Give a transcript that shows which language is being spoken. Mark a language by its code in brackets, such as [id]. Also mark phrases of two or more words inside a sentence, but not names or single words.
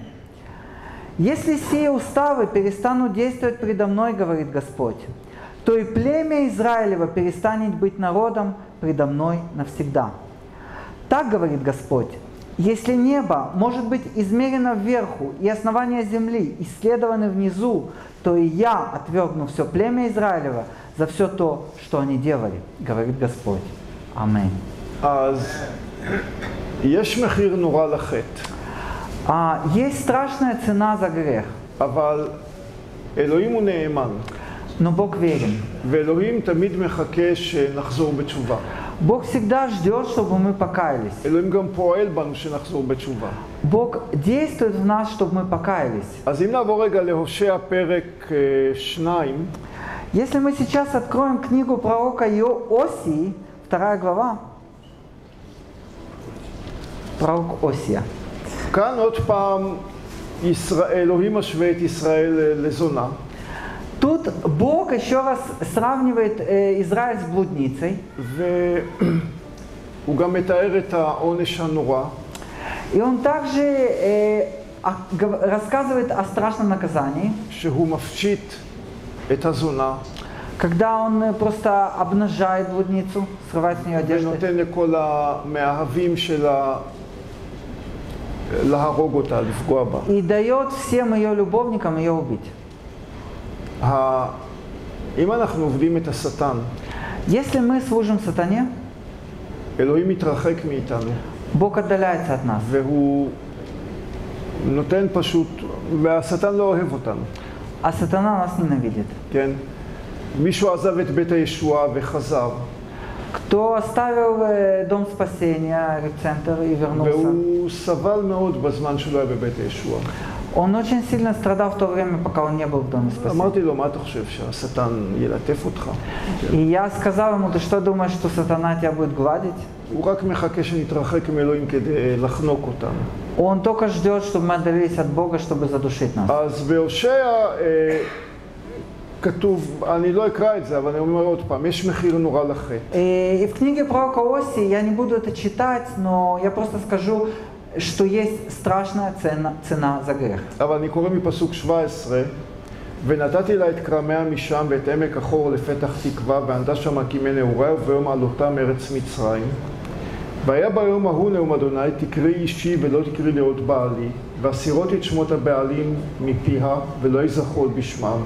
[ru] Если сие уставы перестанут действовать предо мной, говорит Господь, то и племя Израилева перестанет быть народом предо мной навсегда. Так говорит Господь, если небо может быть измерено вверху и основания земли исследованы внизу, то и я отвергну все племя Израилева за все то, что они делали, говорит Господь. Аминь. [he] יש מחיר נורא לחטא. [ru] Есть страшная цена за грех. [he] אבל אלוהים הוא נאמן. [ru] Но Бог верен. [he] ואלוהים תמיד מחכה שנחזור בתשובה. [ru] Бог всегда ждет, чтобы мы покаялись. [he] אלוהים גם פועל בנו שנחזור בתשובה. [ru] Бог действует в нас, чтобы мы покаялись. [he] אז אם נעבור רגע להושע פרק 2. [ru] Если мы сейчас откроем книгу пророка Осии, 2 глава, пророк Осия. [he] כאן עוד פעם אלוהים משווה את ישראל לזונה. [ru] Тут Бог еще раз сравнивает Израиль с блудницей. [he] והוא גם מתאר את העונש הנורא. [ru] И он также рассказывает о страшном наказании. [he] שהוא מפשיט את הזונה. [ru] Когда он просто обнажает блудницу, срывает с нее одежду. [he] ונותן לכל המאהבים שלה להרוג אותה, לפגוע בה. [ru] И дает всем ее любовникам ее убить. [he] אם אנחנו עובדים את השטן, [ru] Если мы служим сатане, [he] אלוהים מתרחק מאיתנו. [ru] Бог отдаляется от нас. [he] והוא נותן פשוט, והשטן לא אוהב אותנו. [ru] А сатана нас ненавидит. [he] כן? מישהו עזב את בית הישועה וחזר. [ru] Кто оставил дом спасения, репцентр и вернулся. [he] והוא סבל מאוד בזמן שלו היה בבית הישועה. [ru] Он очень сильно страдал в то время, пока он не был в доме спасения. [he] אמרתי לו, מה אתה חושב, שהשטן ילטף אותך? [ru] И я сказал ему, ты что думаешь, что сатана тебя будет гладить? [he] הוא רק מחכה שנתרחק מאלוהים כדי לחנוק אותנו. [ru] Он только ждет, чтобы мы отдалились от Бога, чтобы задушить нас. [he] אז בהושע כתוב, אני לא אקרא את זה, אבל אני אומר עוד פעם, יש מחיר נורא לחטא. [ru] И в книге пророка Осии, я не буду это читать, но я просто скажу, что есть страшная цена за грех. [he] אבל אני קורא מפסוק 17, ונתתי לה את כרמיה משם ואת עמק החור לפתח תקווה, וענדה שם הקימי נעוריה, וביום עלותם ארץ מצרים. והיה ביום ההוא נאום אדוני, תקראי אישי ולא תקראי לאות בעלי, והסירות את שמות הבעלים מפיה, ולא יזכרו בשמם.